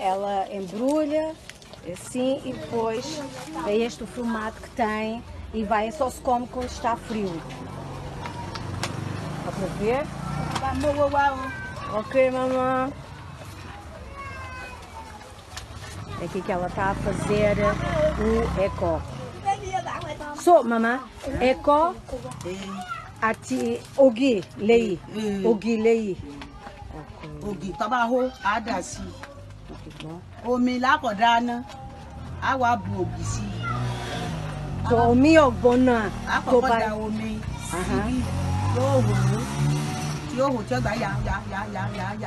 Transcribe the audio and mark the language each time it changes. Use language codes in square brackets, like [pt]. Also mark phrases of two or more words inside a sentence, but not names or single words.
[pt] Ela embrulha, assim, e depois é este o formato que tem e vai, só se come quando está frio. Dá para ver? Ok, mamã. É aqui que ela está a fazer o ecó. [yo] Mamã, ecó, ati, ogi, lei. Ogi, lei. Ogi, tọ́ba hó, á dà sí. Omi lákọ̀dá ná, á wá bu ògì sí. Omi ọ̀gbọ́n náà. Á kọ́kọ́ da omi síbí, yóò hó, tí ó gbà yá.